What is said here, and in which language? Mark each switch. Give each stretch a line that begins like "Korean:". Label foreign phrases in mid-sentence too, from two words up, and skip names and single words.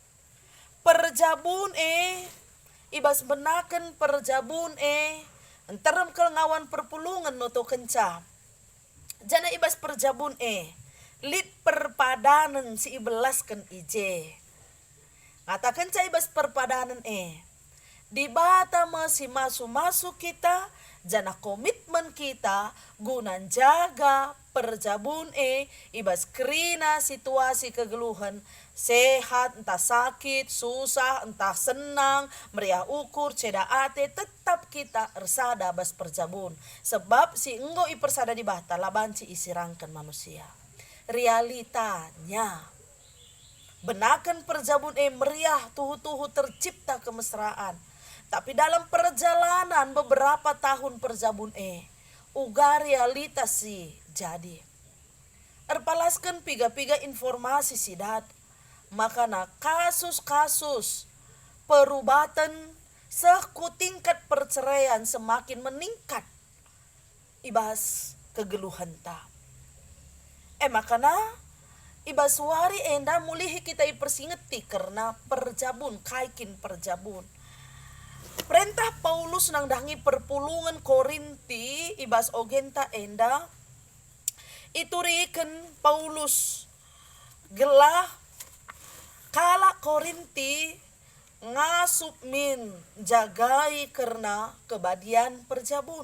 Batak Karo: perjabun ibas benaken perjabun enterem kelengawan perpulungan noto kenca jana ibas perjabun lit perpadanan si ibelaskan ije ngata kenca ibas perpadanan di bata masih masuk kita jana komitmen kita gunan jaga perjabun ibas krina situasi kegeluhan
Indonesian: sehat entah sakit susah entah senang
Batak Karo: meriah ukur ceda ate tetap kita ersada bas perjabun sebab si enggo ipersada di bata labanci isirangkan manusia realitanya benakan perjabun meriah tuhu
Indonesian: tercipta kemesraan tapi dalam perjalanan beberapa tahun
Batak Karo: perjabun uga realitas si jadi erpalaskan piga-piga informasi sidat makana kasus-kasus perubatan seku
Indonesian: tingkat perceraian semakin meningkat
Batak Karo: ibas kegeluhan ta makana Iba suari enda mulihi kita ipersingeti karena perjabun, kaikin perjabun. Perintah Paulus nang dangi perpulungan Korinti ibas ogenta enda ituriken Paulus gelah kala Korinti ngasup min jagai karena kebadian perjabun.